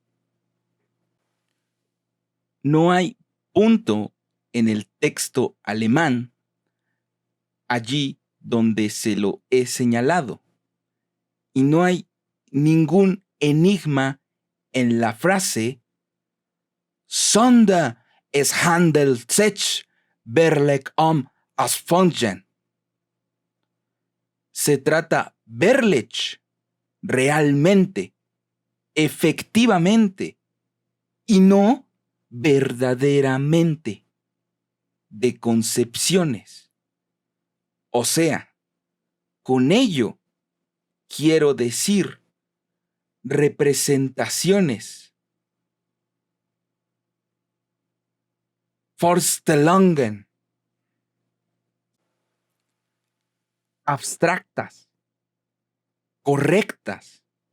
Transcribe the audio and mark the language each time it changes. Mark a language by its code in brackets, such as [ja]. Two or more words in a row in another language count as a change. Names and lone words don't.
[es] No hay punto en el texto alemán allí donde se lo he señalado, y no hay ningún enigma en la frase [de] Sondern es handelt sich wirklich Asfunction. [es] Se trata wirklich, realmente, efectivamente, y no verdaderamente, de concepciones. O sea, con ello quiero decir representaciones, Vorstellungen, abstractas, correctas.